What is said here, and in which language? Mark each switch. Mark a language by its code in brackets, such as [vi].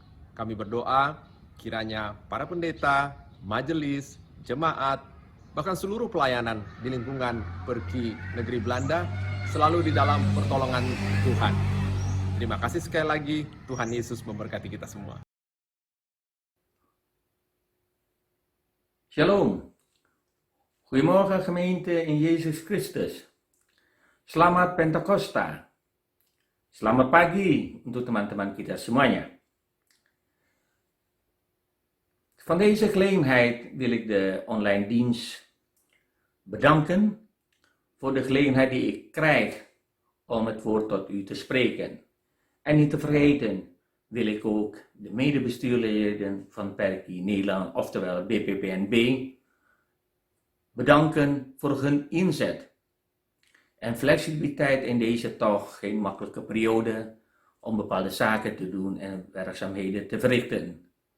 [id] Kami berdoa kiranya para pendeta, majelis, jemaat, bahkan seluruh pelayanan di lingkungan pergi negeri Belanda selalu di dalam pertolongan Tuhan. Terima kasih sekali lagi, Tuhan Yesus memberkati kita semua. Shalom. [nl] Goedemorgen gemeente in Jezus Christus. [id] Selamat Pentakosta. Selamat pagi untuk teman-teman kita semuanya. [nl] Van deze gelegenheid wil ik de online dienst bedanken voor de gelegenheid die ik krijg om het woord tot u te spreken. En niet te vergeten wil ik ook de medebestuurleden van Perkie Nederland, oftewel BPPNB, bedanken voor hun inzet en flexibiliteit in deze toch geen makkelijke periode om bepaalde zaken te doen en werkzaamheden te verrichten.